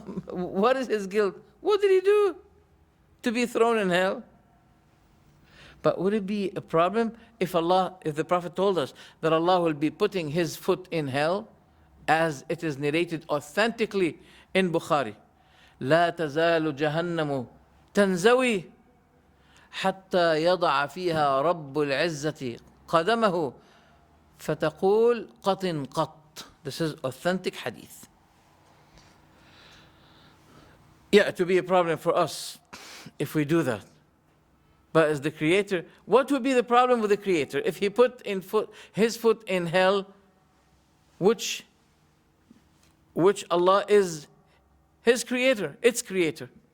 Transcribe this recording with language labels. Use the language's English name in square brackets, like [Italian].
[English] What is his guilt? What did he do to be thrown in hell? But would it be a problem if the Prophet told us that Allah will be putting His foot in hell, as it is narrated authentically in Bukhari? [Arabic] لا تزال جهنم تنزوي حتى يضع فيها رب العزة قدمه فتقول قط قط. [English] This is authentic hadith. Yeah, it would be a problem for us if we do that. But as the Creator, what would be the problem with the Creator if He put His foot in hell, which Allah is His Creator, its Creator?